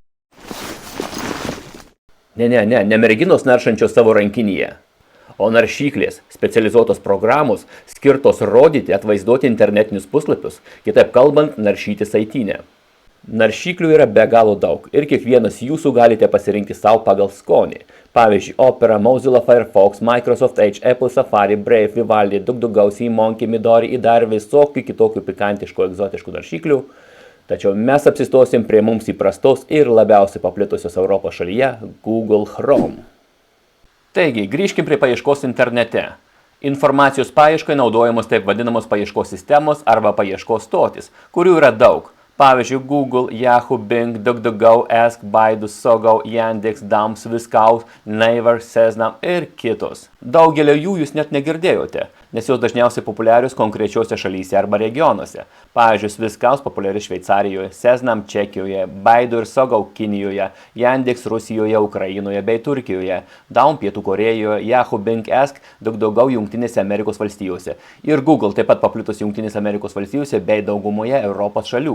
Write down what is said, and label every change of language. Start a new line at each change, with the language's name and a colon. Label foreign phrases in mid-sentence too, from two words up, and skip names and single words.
Lithuanian: Ne merginos naršančios savo rankinyje, o naršyklės, specializuotos programos, skirtos rodyti, atvaizduoti internetinius puslapius, kitaip kalbant, naršyti saitinę. Naršyklių yra be galo daug ir kiekvienas jūsų galite pasirinkti savo pagal skonį. Pavyzdžiui, Opera, Mozilla Firefox, Microsoft Edge, Apple Safari, Brave, Vivaldi, DuckDuckGo, Monkey, Midori ir dar visokių kitokių pikantiškų egzotiškų naršyklių. Tačiau mes apsistosim prie mums įprastos ir labiausiai paplitusios Europos šalyje Google Chrome. Taigi, grįžkim prie paieškos internete. Informacijos paieškai naudojamos taip vadinamos paieškos sistemos arba paieškos stotis, kurių yra daug. Pavyzdžiui, Google, Yahoo, Bing, DuckDuckGo, Ask, Baidu, Sogo, Yandex, Dams, Viskaus, Naver, Seznam ir kitos. Daugelio jų jūs net negirdėjote, nes jos dažniausiai populiarios konkrečiose šalyse arba regionuose. Pavyzdžiui, Viskaus populiari Šveicarijoje, Seznam Čekijoje, Baidu ir Sogo Kinijoje, Yandex Rusijoje, Ukrainoje bei Turkijoje, Daum Pietų Korėjoje, Yahoo, Bing, Ask, DuckDuckGo Jungtinėse Amerikos valstijose ir Google taip pat paplitus Jungtinėse Amerikos valstijose bei daugumoje Europos šalių.